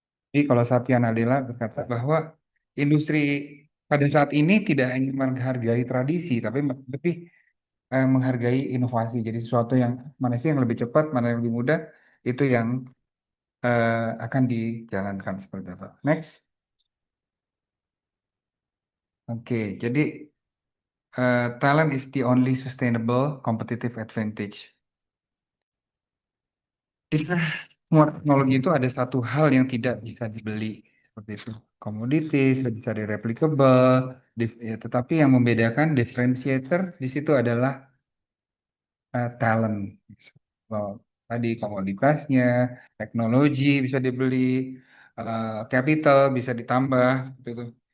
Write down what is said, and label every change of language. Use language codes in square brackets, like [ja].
[id] Jadi kalau Satya Nadella berkata bahwa industri pada saat ini tidak hanya menghargai tradisi, tapi lebih menghargai inovasi. Jadi sesuatu yang mana sih yang lebih cepat, mana yang lebih mudah, itu yang akan dijalankan seperti itu. Next, oke. Jadi [en] talent is the only sustainable competitive advantage. [id] Di semua teknologi itu ada satu hal yang tidak bisa dibeli seperti itu. Commodities bisa replicable, ya, tetapi yang membedakan differentiator di situ adalah talent. Oh, tadi komoditasnya, teknologi bisa dibeli, capital bisa ditambah, gitu.